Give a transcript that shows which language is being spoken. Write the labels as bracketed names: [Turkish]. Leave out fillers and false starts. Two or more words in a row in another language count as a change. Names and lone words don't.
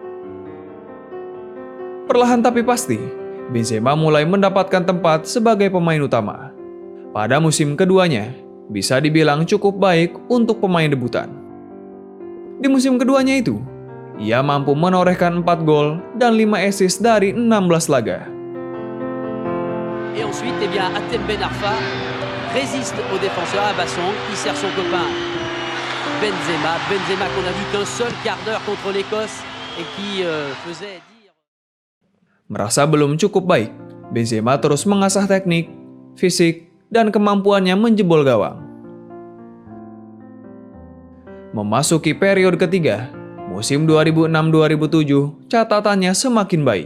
[Indonesian] Perlahan tapi pasti, Benzema mulai mendapatkan tempat sebagai pemain utama. Pada musim keduanya, bisa dibilang cukup baik untuk pemain debutan. Di musim keduanya itu, ia mampu menorehkan 4 gol dan 5 assist dari 16 laga. [French] Et ensuite, Hatem Ben Arfa résiste au défenseur à Bassong qui sert son copain Benzema. Benzema qu'on a vu qu'un seul quart d'heure contre l'Écosse et qui faisait dire... [Indonesian] Merasa belum cukup baik, Benzema terus mengasah teknik, fisik, dan kemampuannya menjebol gawang. Memasuki periode ketiga, musim 2006-2007, catatannya semakin baik.